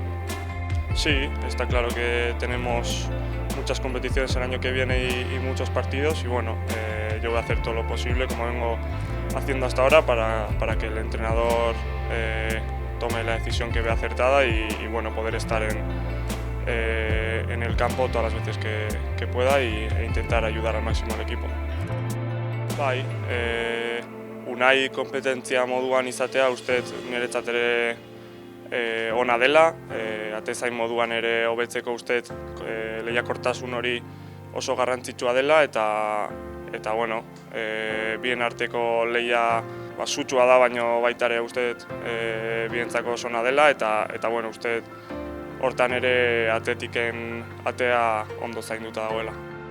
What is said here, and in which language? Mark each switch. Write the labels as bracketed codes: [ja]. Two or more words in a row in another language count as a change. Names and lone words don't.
[es] Sí, está claro que tenemos muchas competiciones el año que viene y muchos partidos, y bueno, yo voy a hacer todo lo posible, como vengo haciendo hasta ahora, para que el entrenador tome la decisión que vea acertada y bueno, poder estar en el campo todas las veces que pueda e intentar ayudar al máximo al equipo. [eu] Bai, unai kompetentzia moduan izatea uste niretzat ere ona dela, atezain moduan ere hobetzeko uste lehiakortasun hori oso garrantzitsua dela, eta bueno, bien arteko lehia sutsua da, baino baita ere uste bientzako oso ona dela, eta bueno, uste hortan ere Atletiken atea ondo zainduta dagoela.